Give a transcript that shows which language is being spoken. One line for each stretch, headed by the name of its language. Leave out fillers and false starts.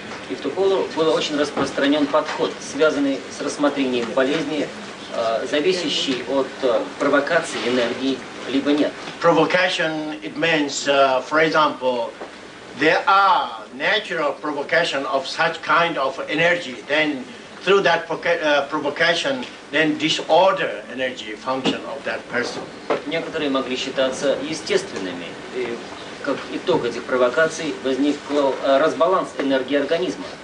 Russian: И в ту пору был очень распространен подход, связанный с рассмотрением болезни, зависящей от провокации энергии, либо нет.
English: Provocation, it means, for example, there are natural provocation of such kind of energy, then through that provocation, then disorder energy function of that person.
Russian: Некоторые могли считаться естественными. И как итог этих провокаций возник разбаланс энергии организма.